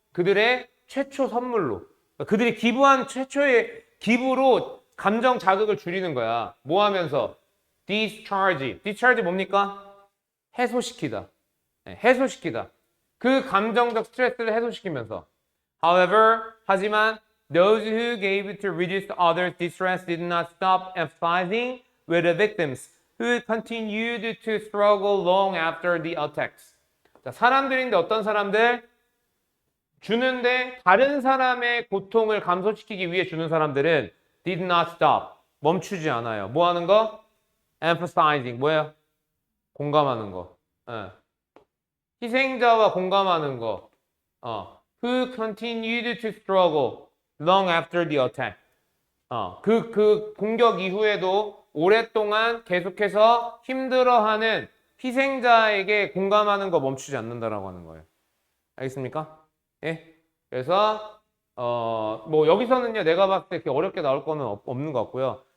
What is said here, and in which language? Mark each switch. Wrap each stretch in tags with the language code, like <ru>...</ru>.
<ko>그들의 최초 선물로. 그들이 기부한 최초의 기부로 감정 자극을 줄이는 거야. 뭐 하면서? discharge. discharge 뭡니까? 해소시키다. 해소시키다. 그 감정적 스트레스를 해소시키면서.</ko> <en>However,</en> <ko>하지만</ko> <en>those who gave to reduce others' distress did not stop emphasizing with the victims who continued to struggle long after the attacks.</en> <ko>자, 사람들인데 어떤 사람들? 주는데 다른 사람의 고통을 감소시키기 위해 주는 사람들은</ko> <en>did not stop.</en> <ko>멈추지 않아요. 뭐 하는 거? emphasizing. 뭐예요? 공감하는 거. 희생자와 공감하는 거.</ko> <en>Who continued to struggle long after the attack.</en> <ko>그 공격 이후에도 오랫동안 계속해서 힘들어하는 희생자에게 공감하는 거 멈추지 않는다라고 하는 거예요. 알겠습니까? 예. 그래서 뭐 여기서는요, 내가 봤을 때 이렇게 어렵게 나올 거는 없는 것 같고요.</ko>